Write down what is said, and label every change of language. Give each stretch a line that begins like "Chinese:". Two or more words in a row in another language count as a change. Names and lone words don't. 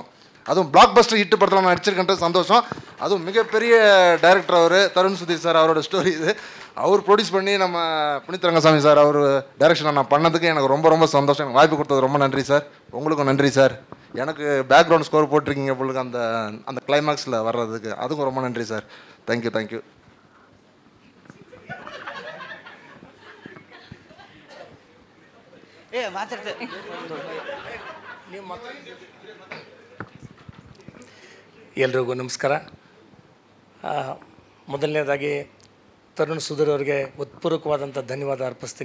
Tamil: அதுவும்
English: blockbuster hit
Tamil: படத்தில் நான் நடிச்சிருக்கேன்றது சந்தோஷம். அதுவும் மிகப்பெரிய டைரக்டர் அவர், தருண் சுதீர் சார். அவரோட ஸ்டோரி இது. அவர் ப்ரொடியூஸ் பண்ணி நம்ம புனித் ரங்கசாமி சார் அவர் டைரக்ஷனை நான் பண்ணதுக்கு எனக்கு ரொம்ப ரொம்ப சந்தோஷம். எனக்கு வாய்ப்பு கொடுத்தது ரொம்ப நன்றி சார். உங்களுக்கும் நன்றி சார். எனக்கு
English: background score
Tamil: போட்டிருக்கீங்க உங்களுக்கு அந்த கிளைமாக்ஸில் வர்றதுக்கு, அதுக்கும் ரொம்ப நன்றி சார்.
English: thank you thank you.
Kannada: ಎಲ್ರಿಗೂ ನಮಸ್ಕಾರ. ಮೊದಲನೇದಾಗಿ ತರುಣ್ ಸುಧೀರ್ ಅವರಿಗೆ ಉತ್ಪೂರ್ವಕವಾದಂಥ ಧನ್ಯವಾದ ಅರ್ಪಿಸ್ತೀನಿ.